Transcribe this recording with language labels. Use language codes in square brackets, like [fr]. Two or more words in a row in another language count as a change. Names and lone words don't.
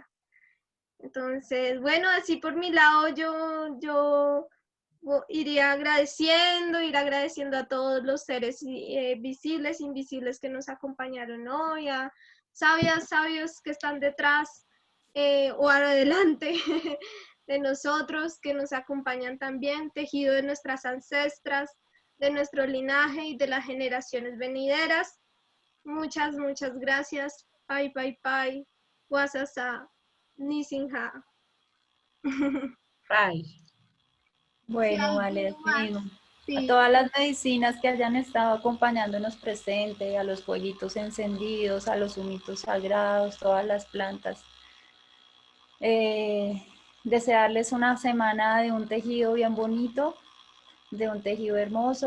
[es] Entonces, bueno, así por mi lado yo iría agradeciendo a todos los seres visibles, invisibles que nos acompañaron hoy, a sabios que están detrás o adelante de nosotros, que nos acompañan también, tejido de nuestras ancestras, de nuestro linaje y de las generaciones venideras. Muchas gracias. [chb] Pai, pai, pai. Wasasa. Nisinha. [es] Ay. Bueno, vale, a Sí. todas las medicinas que hayan estado acompañándonos presente, a los fueguitos encendidos, a los humitos sagrados, todas las plantas. Desearles una semana de un tejido bien bonito, de un tejido hermoso.